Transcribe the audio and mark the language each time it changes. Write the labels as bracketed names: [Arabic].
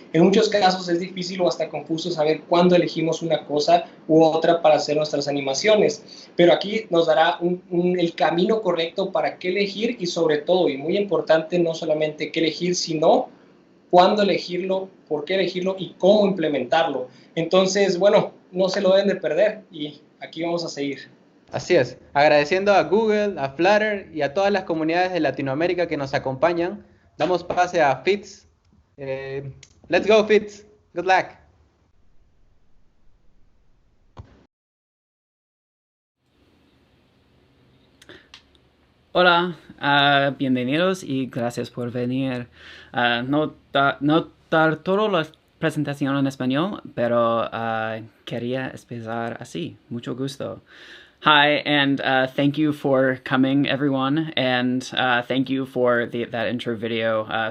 [Spanish] En muchos casos es difícil o hasta confuso saber cuándo elegimos una cosa u otra para hacer nuestras animaciones, pero aquí nos dará el camino correcto para qué elegir y sobre todo, y muy importante, no solamente qué elegir, sino cuándo elegirlo, por qué elegirlo y cómo implementarlo. Entonces, bueno, no se lo deben de perder y aquí vamos a seguir. Así es, agradeciendo a Google, a Flutter y a todas las comunidades de Latinoamérica que nos acompañan, damos pase a Fitz. [English] Eh, let's go Fitz, good luck. [Spanish] Hola, bienvenidos y gracias por venir. No dar toda la presentación en español, pero quería empezar así. Mucho gusto. [English] Hi, and thank you for coming, everyone, and thank you for that intro video.